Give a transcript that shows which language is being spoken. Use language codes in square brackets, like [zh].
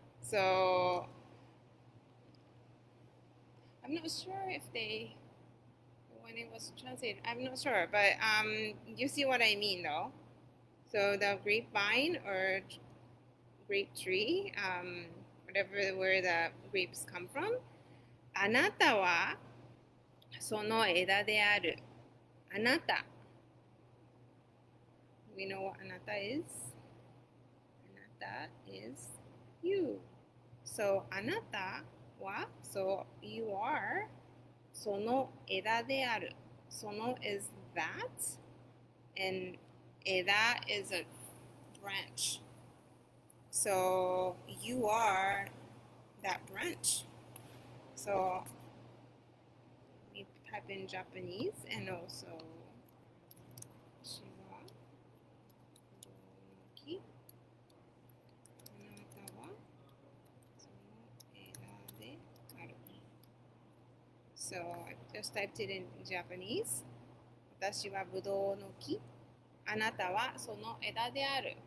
[en] So I'm not sure if they, when it was translated, I'm not sure, but you see what I mean though. So the grapevine or grape tree, whatever where the grapes come from. [ja] あなたはその枝である. あなた. [en] We know what あなた is. あなた is you. So あなたは so you are [ja] その枝である. [en] その is that, and 枝 is a branch. So you are that branch. So we type in Japanese and also [ja] 私はぶどうの木、あなたはその枝である. [en] So I just typed it in Japanese. [ja] 私はぶどうの木、あなたはその枝である.